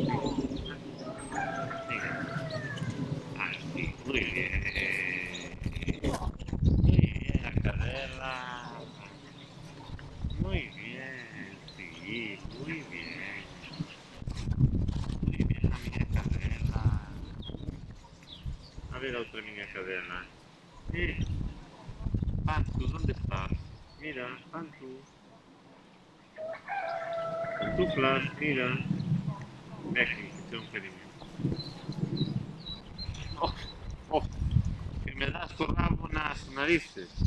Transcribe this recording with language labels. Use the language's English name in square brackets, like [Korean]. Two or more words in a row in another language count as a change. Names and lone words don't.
[Spanish] Venga. Así, muy bien. Muy bien, la cadera. Muy bien, sí, muy bien. Muy bien la [Galician] miña cadela. A ver a outra miña cadela. [Spanish] Pantu, ¿dónde estás? Mira, Pantu. Pantuflas, mira. Ven aquí, que te doy un cariño. Oh, oh, que me das tu rabo [Galician] nas narices.